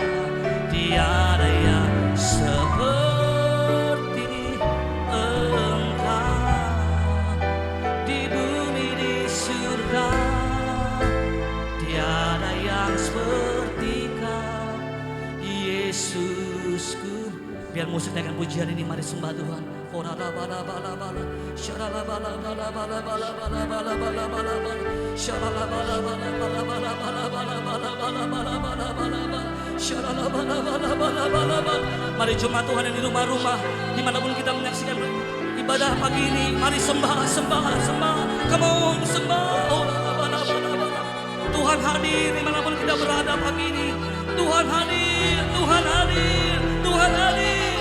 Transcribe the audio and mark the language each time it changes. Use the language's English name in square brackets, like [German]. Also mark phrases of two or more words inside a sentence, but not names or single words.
[Indonesian] Tiada yang seperti Engkau di bumi di surga. Tiada yang seperti Kau, Yesusku. Biar musik dengan pujian ini mari sembah Tuhan. Ora la bala bala bala, syara la bala bala bala bala bala bala bala bala bala, syara la bala bala bala bala bala bala bala bala bala bala bala, syara la bala bala bala bala bala. Mari jemaat Tuhan yang di rumah-rumah, dimanapun kita menyaksikan ibadah pagi ini, mari sembah, sembah, sembah. [English] Come on, [Indonesian] sembah. Oh la bala bala bala. Tuhan hadir dimanapun kita berada pagi ini. Tuhan hadir, Tuhan hadir, Tuhan hadir.